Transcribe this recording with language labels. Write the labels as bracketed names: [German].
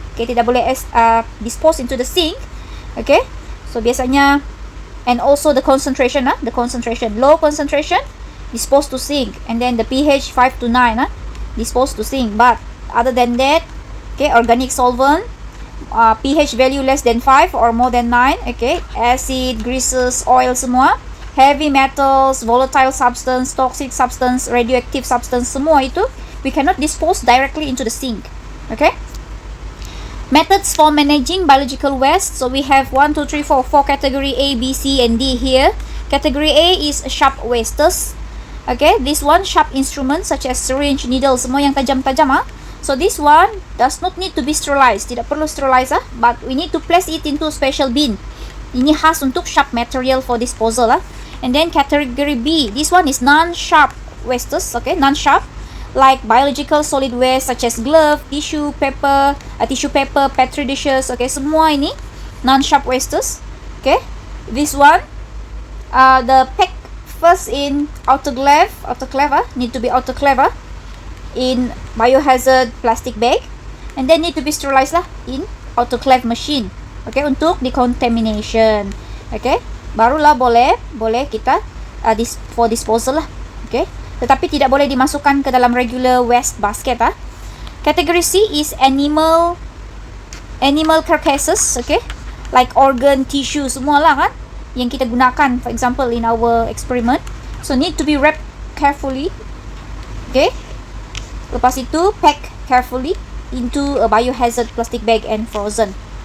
[English] Okay, [Malay] tidak boleh [English] dispose into the sink. Okay, so biasanya, and also the concentration, low concentration disposed to sink, and then the pH 5 to 9 disposed to sink. But other than that, okay, organic solvent, pH value less than 5 or more than 9, okay, acid, greases, oil semua, heavy metals, volatile substance, toxic substance, radioactive substance, [Malay] semua itu [English] we cannot dispose directly into the sink. Okay, methods for managing biological waste. So we have 1, 2, 3, 4 category A, B, C, and D here. Category A is sharp wastes. Okay, this one, sharp instruments such as syringe, needle, [Malay] semua yang tajam-tajam. [English] So this one does not need to be sterilized. [Malay] Tidak perlu sterilize, [English] but we need to place it into a special bin. [Malay] Ini khas untuk [English] sharp material for disposal. And then category B, this one is non-sharp wastes. Okay, non-sharp, like biological solid waste such as glove, tissue paper, petri dishes. Okay, [Malay] semua ini [English] non-sharp wastes. Okay, this one, the pack first in autoclave, need to be autoclave in biohazard plastic bag, and then need to be sterilized in autoclave machine. Okay, [Malay] untuk [English] decontamination. [Malay] Okay, barulah boleh kita [English] for disposal [Malay] Okay, tetapi tidak boleh dimasukkan ke dalam [English] regular waste basket. Category C is animal carcasses. Okay, like organ, tissue, [Malay] semualah kan yang kita gunakan, [English] for example in our experiment. So need to be wrapped carefully. Okay, [Malay] lepas itu [English] pack carefully into a biohazard plastic bag and frozen.